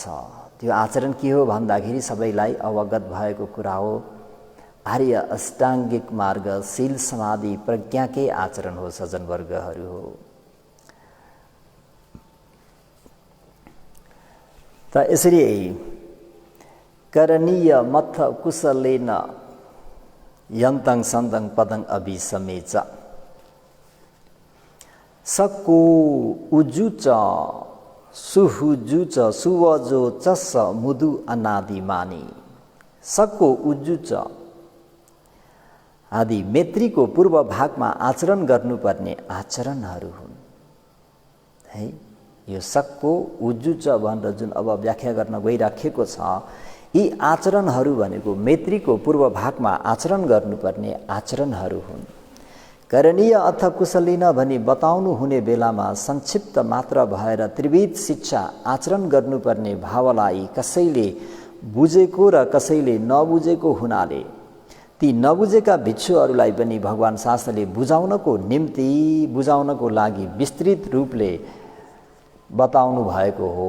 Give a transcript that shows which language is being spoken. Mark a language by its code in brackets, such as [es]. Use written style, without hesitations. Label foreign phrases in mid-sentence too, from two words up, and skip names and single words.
[ne] त्यो आचरण के हो भन्दाखेरि सबैलाई अवगत भएको कुरा हो। आर्य अष्टाङ्गिक मार्ग शील समाधि प्रज्ञाकै आचरण हो सज्जनवर्गहरू हो। त यसरी [pi] करणीय मथ कुशलेन यन्तङ सन्तङ पदङ अभिसमेच सक्को उजुच सुहुजुच सुवजो चस मुदु अनादि मानी। सक्को उजुच [ne] आदि मैत्रीको पूर्व भागमा आचरण गर्नुपर्ने आचरणहरू हुन् है। यो [pi] सक्को उजुच [ne] भनेर जुन अब व्याख्या गर्न गइराखेको छ, यी आचरणहरू भनेको मैत्रीको पूर्व भागमा आचरण गर्नुपर्ने आचरणहरू हुन्। [pi] करणीय अथ कुशलिन [ne] भनी बताउनु हुने बेलामा संक्षिप्त मात्र भएर त्रिविध शिक्षा आचरण गर्नुपर्ने भावलाई कसैले बुझेको र कसैले नबुझेको हुनाले ती नबुझेका भिक्षुहरूलाई पनि भगवान शास्त्रले बुझाउनको लागि विस्तृत रूपले बताउनु भएको हो।